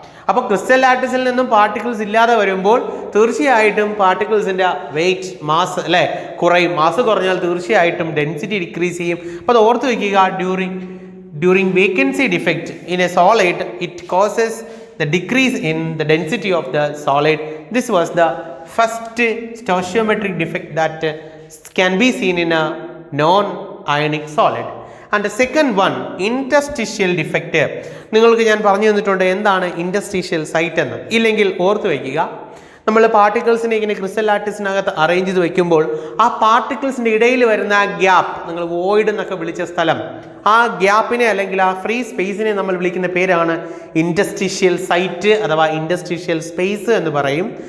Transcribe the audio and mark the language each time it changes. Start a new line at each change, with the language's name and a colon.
Malayalam: അപ്പോൾ ക്രിസ്റ്റൽ ലാറ്റിസിൽ നിന്നും പാർട്ടിക്കിൾസ് ഇല്ലാതെ വരുമ്പോൾ തീർച്ചയായിട്ടും പാർട്ടിക്കിൾസിൻ്റെ വെയിറ്റ്, മാസ് അല്ലേ കുറയും. മാസ് കുറഞ്ഞാൽ തീർച്ചയായിട്ടും ഡെൻസിറ്റി ഡിക്രീസ് ചെയ്യും. അപ്പോൾ അത് ഓർത്ത് വയ്ക്കുക.
English: During vacancy defect in a solid it causes the decrease in the density of the solid. This was the first stoichiometric defect that can be seen in a non-ionic solid. And the second one, interstitial defect.
Malayalam: നിങ്ങൾക്ക് ഞാൻ പറഞ്ഞു തന്നിട്ടുണ്ട് എന്താണ് interstitial site എന്ന്. ഇല്ലെങ്കിൽ ഓർത്ത് വയ്ക്കുക, നമ്മൾ പാർട്ടിക്കിൾസിനെ ഇങ്ങനെ ക്രിസ്റ്റൽ ലാറ്റിസിനകത്ത് അറേഞ്ച് ചെയ്ത് വെക്കുമ്പോൾ ആ പാർട്ടിക്കിൾസിൻ്റെ ഇടയിൽ വരുന്ന ആ ഗ്യാപ്പ്, നിങ്ങൾ വോയിഡ് എന്നൊക്കെ വിളിച്ച സ്ഥലം, ആ ഗ്യാപ്പിനെ അല്ലെങ്കിൽ ആ ഫ്രീ സ്പേസിനെ നമ്മൾ വിളിക്കുന്ന പേരാണ് ഇൻറ്റർസ്റ്റീഷ്യൽ സൈറ്റ് അഥവാ ഇൻറ്റർസ്റ്റീഷ്യൽ സ്പേസ് എന്ന് പറയും.